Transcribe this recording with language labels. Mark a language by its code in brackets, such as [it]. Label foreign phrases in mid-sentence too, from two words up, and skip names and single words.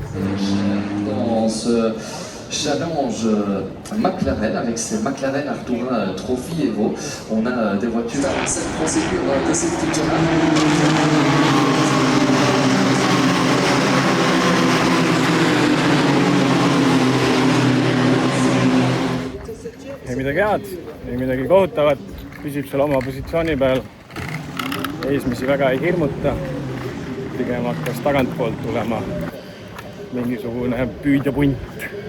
[fr] Dans ce challenge McLaren avec ces McLaren Artura Trophy Evo, on a des voitures dans cette procédure de safety car. [et] Ei midagi head, ei midagi kohutavat, püsib seal oma positsiooni peal. Eesmisi väga ei hirmuta, pigem hakkas tagantpoolt tulema mingisugune püüdjapunt.